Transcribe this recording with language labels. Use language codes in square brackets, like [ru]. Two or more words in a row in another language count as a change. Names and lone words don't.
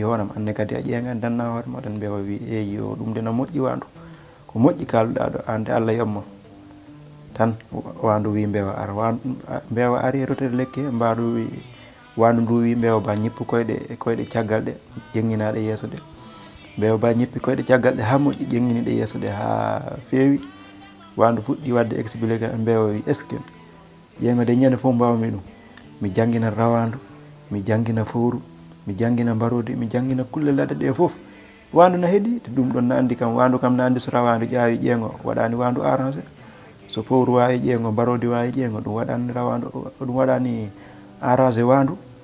[ff] hooram anne kadi a ƴeeŋani danna hoorema tan Mbewa wi eyyo ɗum de no moƴƴi Wandu ko moƴƴi kalduɗa ɗo an de Allah yobma tan Wandu wi Mbewa ara Mbewa ari e rotede lekki he mbaɗo wi Wandu ndu wi Mbewa Ba ñippu koyɗe caggal ɗe ƴeŋŋinaɗe yeeso ɗe Mbewa Ba ñippi koyɗe caggal ɗe ha moƴƴi ƴeŋŋiniɗe yeeso ɗe ha feewi Wandu fuɗɗi wadde expliqué Mbewa wi [fr] est ce que [ff] ƴeeŋo de ñande fof mbawmi ɗum mi jangguina rawandu mi jangguina fowru mi jangguina mbarodi mi jangguina kulle ladde ɗe foof Wandu no heeɗi te ɗum ɗon no andi kam Wandu kam no andi so rawandu ƴaawi ƴeeŋo waɗani Wandu arrangé so fowru wawi ƴeeŋo mbarodi wawi ƴeeŋo ɗum waɗani rawandu ɗum waɗani arrangé Wandu